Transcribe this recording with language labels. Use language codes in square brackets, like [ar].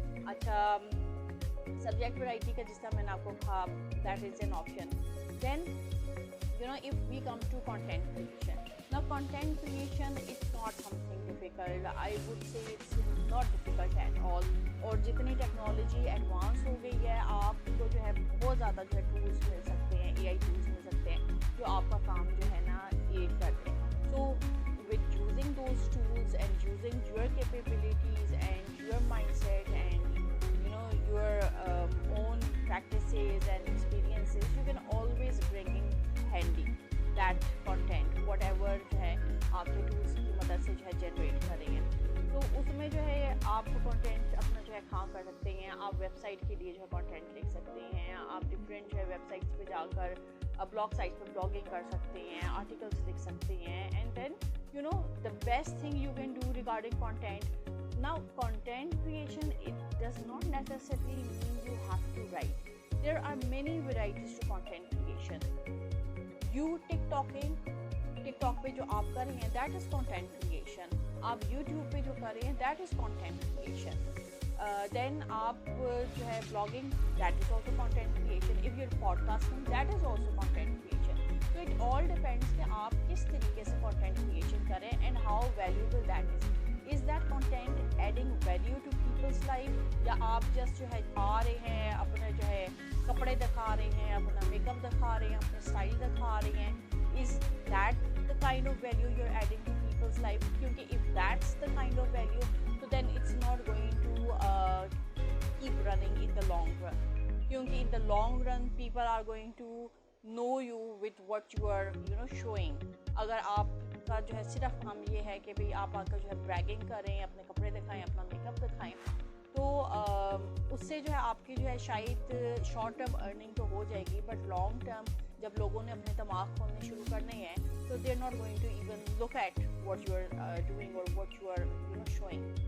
[ur] اچھا subject variety کا جس طرح میں نے آپ کو کہا, [en] that is an option. Then if we come to content creation, now content creation is not something difficult. I would say it's not difficult at all. [ur] اور جتنی ٹیکنالوجی ایڈوانس ہو گئی ہے, آپ کو جو ہے بہت زیادہ جو ہے ٹولس مل سکتے ہیں, اے آئی ٹولس مل سکتے ہیں جو آپ کا کام جو ہے نا ایڈ کرتے ہیں. [en] so with using those tools and using your capabilities and your mindset and your own practices and experiences, you can always bring in handy that content whatever [ur] جو ہے آپ کے ٹولس کی مدد سے جو ہے جنریٹ کریں گے. تو اس میں جو ہے آپ کانٹینٹ اپنا جو ہے کام کر سکتے ہیں. آپ ویب سائٹ کے لیے جو ہے کانٹینٹ لکھ سکتے ہیں. آپ ڈفرینٹ جو ہے ویب سائٹس پہ جا کر بلاگ سائٹس پہ بلاگنگ کر سکتے ہیں, آرٹیکلس لکھ سکتے ہیں. [en] And then the best thing you can do regarding content. Now content creation, it does not necessarily mean you have to write. There are many varieties to content creation. [ur] You TikTok پہ جو آپ کر رہے ہیں [en] that is content creation. [ur] آپ YouTube پہ جو کر رہے ہیں [en] that is content creation. Then آپ جو ہے blogging, that is also content creation. If you're podcasting, that is also content creation. So it all depends [ur] کہ آپ کس طریقے سے [en] content creation کریں and how valuable that is. Is that content adding value to people's life, [ur] یا آپ just جو ہے آ رہے ہیں اپنے جو ہے کپڑے دکھا رہے ہیں, اپنا میک اپ دکھا رہے ہیں, اپنے اسٹائل دکھا رہے ہیں. [en] Is that the kind of value you're adding to people's life? کیونکہ if that's the kind of value, so then it's not going to keep running in the long run. کیونکہ in the long run people are going to know you with what you are showing. [ur] اگر آپ کا جو ہے صرف کام یہ ہے کہ بھئی آپ آ کر جو ہے بریگنگ کریں, اپنے کپڑے دکھائیں, اپنا میک اپ دکھائیں, تو اس سے جو ہے آپ کی جو ہے شاید شارٹ ٹرم ارننگ تو ہو جائے گی, بٹ لانگ ٹرم جب لوگوں نے اپنے دماغ کھولنے شروع کرنے ہیں تو [en] They are not going to even look at what you are doing اور what you are showing.